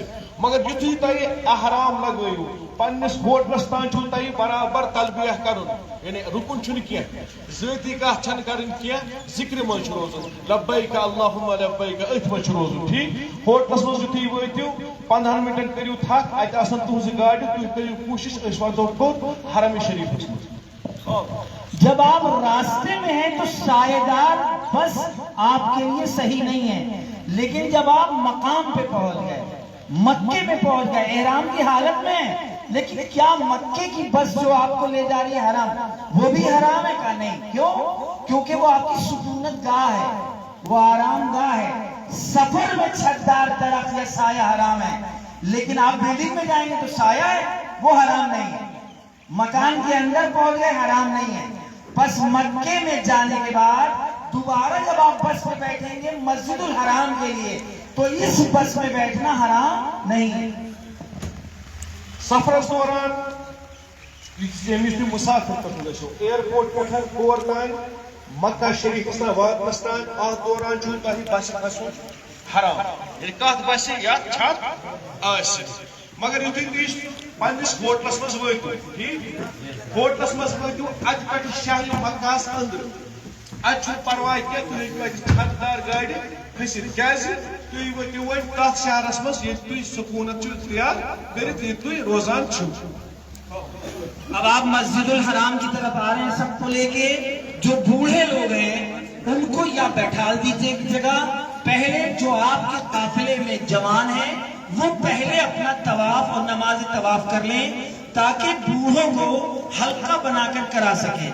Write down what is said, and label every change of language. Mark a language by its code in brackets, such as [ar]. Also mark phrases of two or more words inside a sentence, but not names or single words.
[ks] مگر یُتھُے تۄہہِ احرام لگٲیِو پننِس ہوٹلس تام چھُو تۄہہِ برابر تلبیہ کرُن یعنی رُکُن چھُنہٕ کینٛہہ ذٲتی کتھ چھنہٕ کرٕنۍ کینٛہہ ذکرِ منٛز چھُ روزُن [ar] لبیک اللہُمہ لبیک [ks] أتھۍ منٛز چھُ روزُن ٹھیک. ہوٹلس منٛز یُتھُے وٲتِو 15 منٹن کٔرِو تھکھ اتہِ آسن تُہنٛزٕ گاڑِ تُہۍ کٔرِو کوٗشش أسۍ واتو کوٚت حرم شریفس منٛز. [ur] جب آپ راستے میں ہیں تو سایہ دار بس آپ کے لیے صحیح نہیں ہے، لیکن جب آپ مقام پہ پہنچ گئے، مکے میں پہنچ گئے احرام کی حالت میں، لیکن کیا مکے کی بس جو آپ کو لے جا رہی ہے حرام وہ بھی حرام ہے کا نہیں؟ کیوں؟ کیونکہ وہ آپ کی سکونت گاہ ہے، وہ آرام گاہ ہے. سفر میں چھتدار درخت یا سایہ حرام ہے، لیکن آپ بلڈنگ میں جائیں گے تو سایہ ہے وہ حرام نہیں ہے. مکان کے اندر پہنچ گئے حرام نہیں ہے. بس مکے میں جانے کے بعد دوبارہ جب آپ بس میں بیٹھیں گے مسجد الحرام کے لیے تو اس بس میں بیٹھنا حرام نہیں ہے. [ks] سفرس دوران ییٚمِس تُہۍ مُسافِر پٮ۪ٹھ گٔژھِو ایرپورٹ پٮ۪ٹھ کور تام مکہ شریفس تام واتنس تام اتھ دوران چھُو تۄہہِ بسہِ کھسُن حرام یعنی کتھ بسہِ یتھ چھت آسہِ. مگر یُتھُے تُہۍ پننِس ہوٹلس منٛز وٲتِو ٹھیک ہوٹلس منٛز وٲتِو اتہِ پٮ۪ٹھ شہرِ مکہس أنٛدرٕ اتہِ چھُنہٕ پرواے کینٛہہ تُہۍ ہیٚکِو اتہِ چھتدار گاڑِ کھٔسِتھ کیازِ تُہۍ وٲتِو وۄنۍ تتھ شہرس منٛز ییٚتہِ تُہۍ سکوٗنت چھِو اختیار کٔرِتھ ییٚتہِ تُہۍ روزان چھِو. [ur] اب آپ مسجد الحرام کی طرف آ رہے ہیں، سب کو لے کے جو بوڑھے لوگ ہیں ان کو یا بیٹھال دیجیے ایک جگہ. پہلے جو آپ کے قافلے میں جوان ہیں وہ پہلے اپنا طواف اور نماز طواف کر لیں تاکہ بوڑھوں کو حلقہ بنا کر کرا سکیں.